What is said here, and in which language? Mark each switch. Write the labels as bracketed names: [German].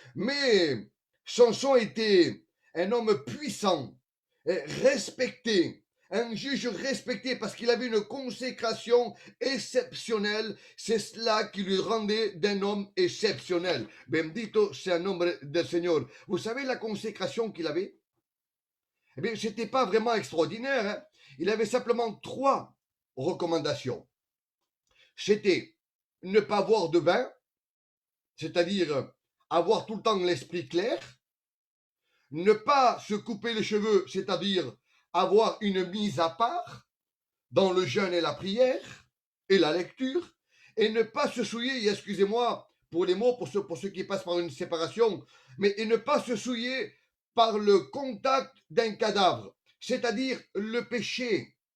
[French] Mais Samson était un homme puissant, respecté, un juge respecté parce qu'il avait une consécration exceptionnelle. C'est cela qui lui rendait d'un homme exceptionnel. [Spanish] Bendito sea el nombre del Señor. [French] Vous savez la consécration qu'il avait? Eh bien, ce n'était pas vraiment extraordinaire. Hein? Il avait simplement 3 recommandations. C'était ne pas boire de vin, c'est-à-dire avoir tout le temps l'esprit clair, ne pas se couper les cheveux, c'est-à-dire avoir une mise à part dans le jeûne et la prière et la lecture, et ne pas se souiller, excusez-moi pour les mots, pour ceux qui passent par une séparation, mais et ne pas se souiller par le contact d'un cadavre, c'est-à-dire le péché.